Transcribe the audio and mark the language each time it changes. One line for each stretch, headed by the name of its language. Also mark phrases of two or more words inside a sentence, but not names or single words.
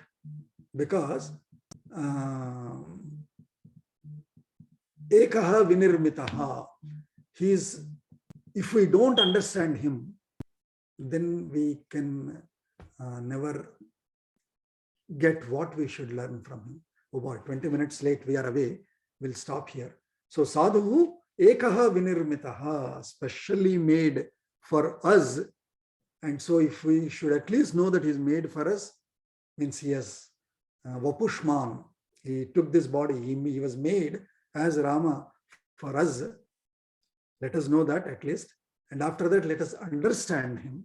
Sanskrit: Because Ekaha vinirmitaha.
English: If we don't understand him, then we can never get what we should learn from him. Oh boy, 20 minutes late, we are away. We'll stop here. So
Sanskrit: sadhu ekaha vinirmitaha,
English: specially made for us. And so if we should at least know that he's made for us, means he has Vapushman. He took this body. He was made as Rama for us. Let us know that at least. And after that, let us understand him.